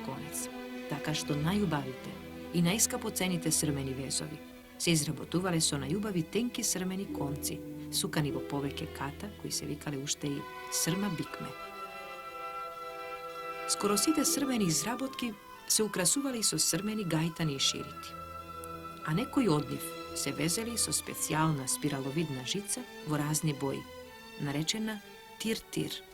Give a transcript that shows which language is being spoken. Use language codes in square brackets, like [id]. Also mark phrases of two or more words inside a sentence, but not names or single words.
[mk] конец, така што најубавите и најскапоцените срмени везови се изработувале со најубави тенки срмени конци, сукани во повеќе ката, кои се викале уште и срма бикме. Скоро сите срмени изработки се украсувале со срмени гајтани и ширити, а некои од нив se vezeli so specijalna spiralovidna žica vo razni boji, narečena tir-tir.